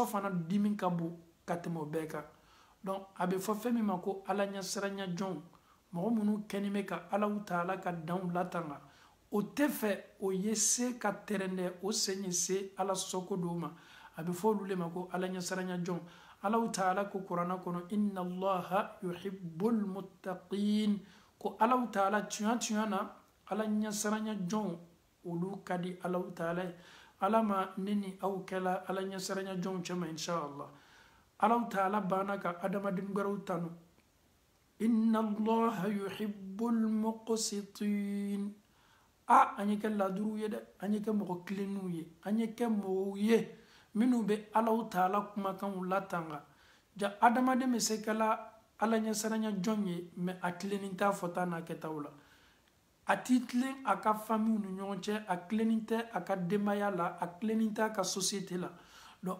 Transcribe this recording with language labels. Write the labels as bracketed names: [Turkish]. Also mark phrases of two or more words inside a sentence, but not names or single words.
[Bambara] fana dimi ka bon ka tɛmɛ o bɛɛ kan donc a bɛ fɔ fɛn min ma ko Ala ɲɛsiranya jɔnw mɔgɔ minnu kɛlen bɛ ka Allahu Taala ka danw latanga o tɛ fɛ o ye se ka tɛrɛndɛ o sen ye se Ala sɔsɔ ko dɔw ma a bɛ fɔ olu le ma ko Ala ɲɛsiranya jɔnw Allahu Taala ko kuranɛ kɔnɔ [Arabic] إن الله يحب المتقين [Bambara] ko Allahu Taala tiɲɛ na Ala ɲɛsiranya jɔnw olu ka di Allahu Taala ye Ala ma ne ni aw kɛla Ala ɲɛsiranya jɔnw cɛ ma inshallah Allahu Taala banna ka adamaden wɛrɛw tanu [Arabic] إن الله يحب المقسطين [Bambara] an ye kɛ laduruw ye dɛ an ye kɛ mɔgɔ kilenniw ye an ye kɛ mɔgɔw ye minnu bɛ Allahu Taala kumakanw latanga ja adamaden bɛ se kɛla Ala ɲɛsiranya jɔn ye mɛ a tilenin t'a fɔta n'a kɛtaw la a t'i tilen a ka famiw ni ɲɔgɔn cɛ a tilenin tɛ a ka denbaya la a tilenin tɛ a ka société la donc